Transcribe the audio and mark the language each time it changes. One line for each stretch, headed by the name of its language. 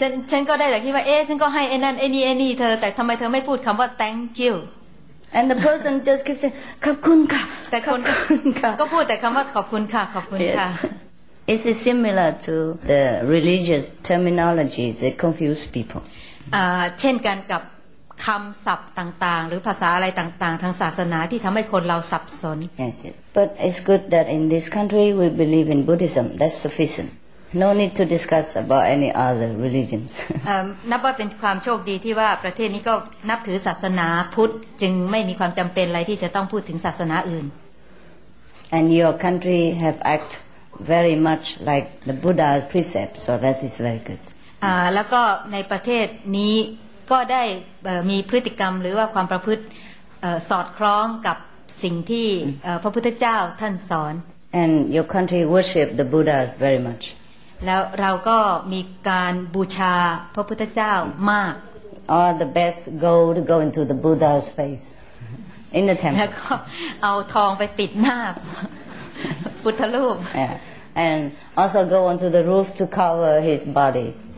Thai: ฉันก็ได้แต่คิดว่าฉันก็ให้ไอ้นั่นไอ้นี่เธอแต่ทำไมเธอไม่พูดคำว่า
English: thank you And the person just keeps saying
Thai: ขอบคุณค่ะ แต่คนก็พูดแต่คำว่าขอบคุณค่ะขอบคุณค่ะ
English: It's similar to the religious terminologies that confuse people.
Thai: เช่นกันกับคำศัพท์ต่างๆหรือภาษาอะไรต่างๆทางศาสนาที่ทำให้คนเราสับสน
English: Yes, yes. But it's good that in this country we believe in Buddhism. That's sufficient. No need to discuss about any other religions.
Thai: นับว่าเป็นความโชคดีที่ว่าประเทศนี้ก็นับถือศาสนาพุทธจึงไม่มีความจำเป็นอะไรที่จะต้องพูดถึงศาสนาอื่น
English: And your country have act very much like the Buddha's precepts, so that is very good.
Thai: แล้วก็ในประเทศนี้ก็ได้มีพฤติกรรมหรือว่าความประพฤติสอดคล้องกับสิ่งที่พระพุทธเจ้าท่านสอน
English: And your country worship the Buddhas very much.
Thai: แล้วเราก็มีการบูชาพระพุทธเจ้ามาก
English: All the best gold go into the Buddha's face in the temple.
Thai: แล้วก็เอาทองไปปิดหน้าพุทธรูป
English: Yeah. And also go onto the roof to cover his body.